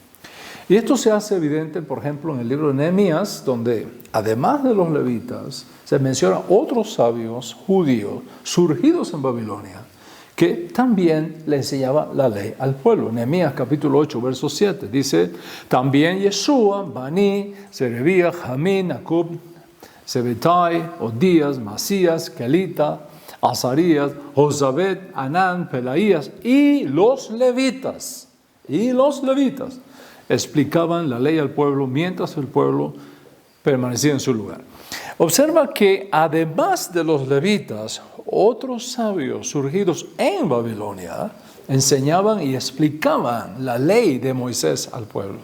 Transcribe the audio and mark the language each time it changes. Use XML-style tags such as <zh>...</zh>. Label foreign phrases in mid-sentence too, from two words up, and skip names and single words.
<es>Y esto se hace evidente, por ejemplo, en el libro de Nehemías, donde además de los levitas, se mencionan otros sabios judíos surgidos en Babilonia, que también le enseñaban la ley al pueblo. Nehemías capítulo 8, verso 7, dice, también Yeshua, Bani, Serebías, Jamín, Acub, Sebetai, Odías, Masías, Kelita, Azarías, Josabet, Anán, Pelaías y los levitas explicaban la ley al pueblo mientras el pueblo permanecía en su lugar. Observa que además de los levitas, otros sabios surgidos en Babilonia enseñaban y explicaban la ley de Moisés al pueblo.</es>